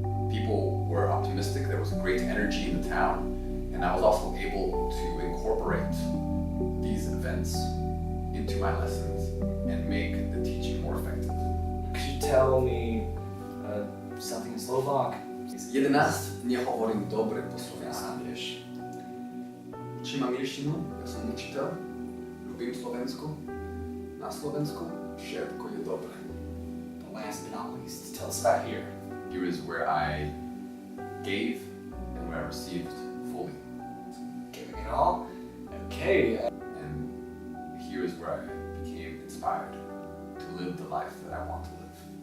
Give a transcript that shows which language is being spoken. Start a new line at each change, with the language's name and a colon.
English: People were optimistic, there was a great energy in the town, and I was also able to incorporate these events into my lessons and make the teaching more effective. Could you tell me something in Slovak?
Slovak: 11 nehovorím dobre po slovensku, vieš. Učím angličtinu, ja som učiteľ, ľúbim Slovensku, na Slovensku všetko je dobré.
English: But last but not least, tell us about here. Here is where I gave and where I received fully. Giving it all? Okay. And here is where I became inspired to live the life that I want to live.